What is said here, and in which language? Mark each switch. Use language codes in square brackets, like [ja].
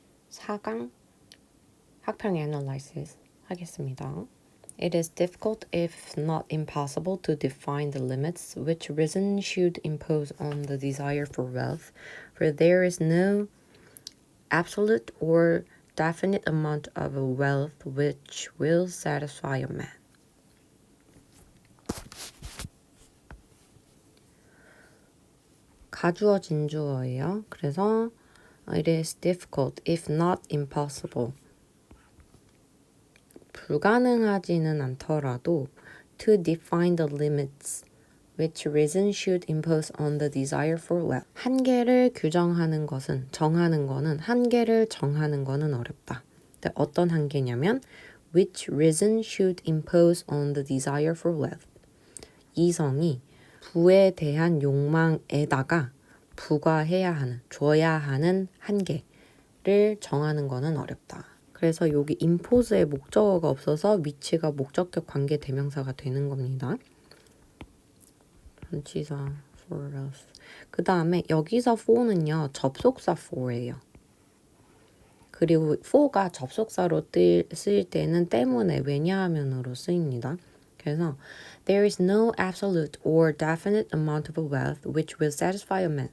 [ko] 4강 학평 analysis 하겠습니다. [en] It is difficult, if not impossible, to define the limits which reason should impose on the desire for wealth, for there is no absolute or definite amount of wealth which will satisfy a man. [ko] 가주어 진주어예요. 그래서 [en] it is difficult, if not impossible. [ko] 불가능하지는 않더라도 [en] to define the limits which reason should impose on the desire for wealth. [ko] 한계를 규정하는 것은, 정하는 거는, 한계를 정하는 거는 어렵다. 근데 어떤 한계냐면 [en] which reason should impose on the desire for wealth. [ko] 이성이 부에 대한 욕망에다가 부과해야 하는, 줘야 하는 한계를 정하는 거는 어렵다. 그래서 여기 impose의 목적어가 없어서 위치가 목적격 관계 대명사가 되는 겁니다. 전치사 [en] for us. [ko] 그 다음에 여기서 for는요 접속사 for예요. 그리고 for가 접속사로 쓰일 때는 때문에 왜냐하면으로 쓰입니다. 그래서 [en] there is no absolute or definite amount of wealth which will satisfy a man.